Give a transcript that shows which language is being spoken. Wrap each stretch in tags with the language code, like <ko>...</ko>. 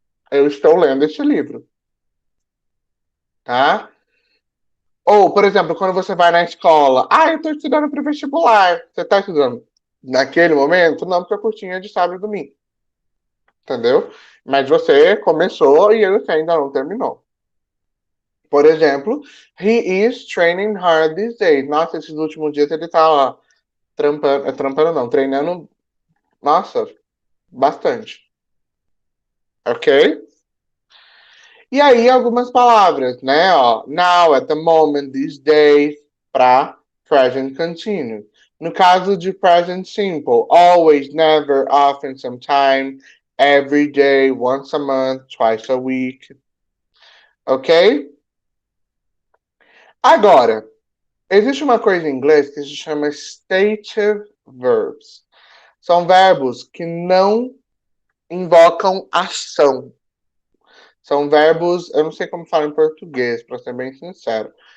<pt>Eu estou lendo este livro, tá? Ou, por exemplo, quando você vai na escola, eu estou estudando para o vestibular. Você está estudando naquele momento? Não, porque a curtinha é de sábado e domingo. Entendeu? Mas você começou e você ainda não terminou. Por exemplo,</pt> <en>he is training hard these days.</en> <pt>Nossa, esses últimos dias ele tá ó, trampando não, treinando, nossa, bastante. Ok? E aí algumas palavras, né?</pt> <en>Ó, now, at the moment, these days, para present continuous.</en> <pt>No caso de</pt> <en>present simple, always, never, often, sometime, every day, once a month, twice a week.</en> <pt>Ok? Agora, existe uma coisa em inglês que se chama stative verbs. São verbos que não invocam ação. São verbos, eu não sei como falar em português, para ser bem sincero.</pt>